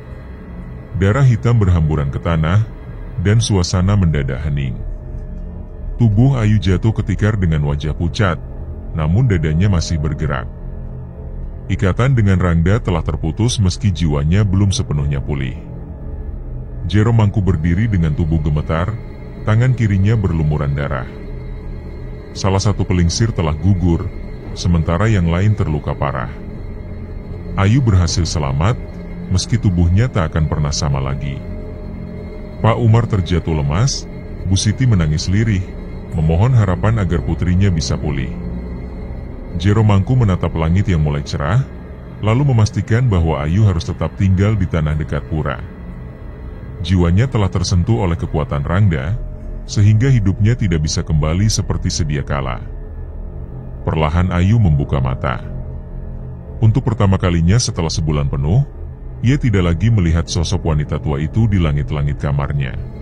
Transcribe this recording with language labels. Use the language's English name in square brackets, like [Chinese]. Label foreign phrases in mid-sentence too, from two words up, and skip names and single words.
[Indonesian] Darah hitam berhamburan ke tanah, dan suasana mendadak hening. Tubuh Ayu jatuh ketikar dengan wajah pucat, namun dadanya masih bergerak. Ikatan dengan Rangda telah terputus meski jiwanya belum sepenuhnya pulih. Jero Mangku berdiri dengan tubuh gemetar, tangan kirinya berlumuran darah. Salah satu pelingsir telah gugur, sementara yang lain terluka parah. Ayu berhasil selamat, meski tubuhnya tak akan pernah sama lagi. Pak Umar terjatuh lemas, Bu Siti menangis lirih, memohon harapan agar putrinya bisa pulih. Jero Mangku menatap langit yang mulai cerah, lalu memastikan bahwa Ayu harus tetap tinggal di tanah dekat pura. Jiwanya telah tersentuh oleh kekuatan Rangda, sehingga hidupnya tidak bisa kembali seperti sedia kala. Perlahan Ayu membuka mata. Untuk pertama kalinya setelah sebulan penuh, ia tidak lagi melihat sosok wanita tua itu di langit-langit kamarnya.